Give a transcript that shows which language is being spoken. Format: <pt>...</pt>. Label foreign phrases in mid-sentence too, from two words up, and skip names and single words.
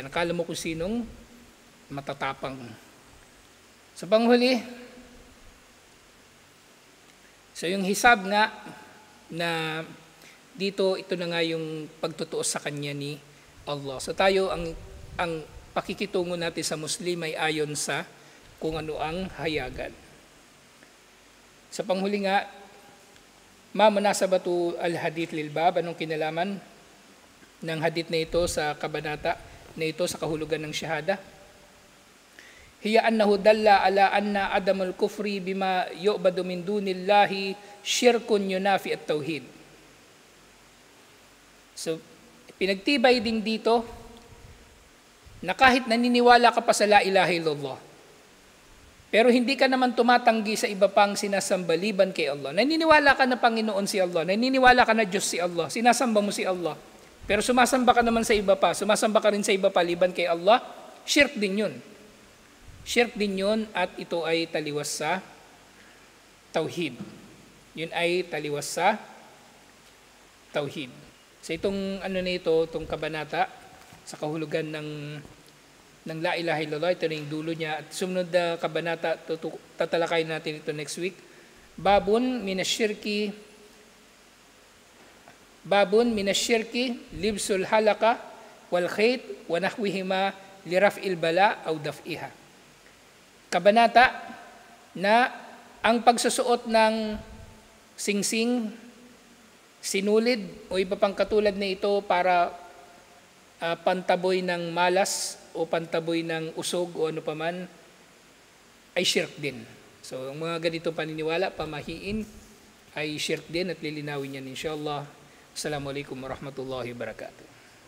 <tl>Akala mo kung sinong matatapang. Sa panghuli, so yung hisab nga na dito, ito na nga yung pagtutuos sa kanya ni Allah. So tayo, ang pakikitungo natin sa Muslim ay ayon sa kung ano ang hayagan. Sa panghuli nga,</tl> <ar>ما مناسبة الحديث للباب,</ar> <tl>anong kinalaman ng hadith na ito sa kabanata na ito sa kahulugan ng syahada?</tl> <ar>هي أنه دل على أن عدم الكفر بما يعبد من دون الله شرك ينافي التوحيد.</ar> <tl>So, pinagtibay din dito na kahit naniniwala ka pa sa</tl> <ar>لا إله إلا الله,</ar> <tl>pero hindi ka naman tumatanggi sa iba pang sinasambaliban kay Allah. Naniniwala ka na Panginoon si Allah, naniniwala ka na Diyos si Allah, sinasamba mo si Allah, pero sumasamba ka naman sa iba pa, sumasamba ka rin sa iba pa liban kay Allah, shirk din yun. Shirk din yun at ito ay taliwas sa tauhid. Yun ay taliwas sa tauhid. So itong itong kabanata sa kahulugan ng</tl> <ar>لا إله إلا الله,</ar> <tl>ito na yung dulo niya. At sumunod na kabanata, tatalakay natin ito</tl> <en>next week.</en> <ar>باب من الشرك لبس الحلقة والخيط ونحوهما لرفع البلاء أو دفعها.</ar> <tl>Kabanata na ang pagsusuot ng singsing, sinulid o iba pang katulad na ito para pantaboy ng malas o pantaboy ng usog o ano paman ay shirk din. So ang mga ganitong paniniwala, pamahiin ay shirk din at lilinawin yan inshallah.</tl> <ar>السلام عليكم ورحمة الله وبركاته.</ar>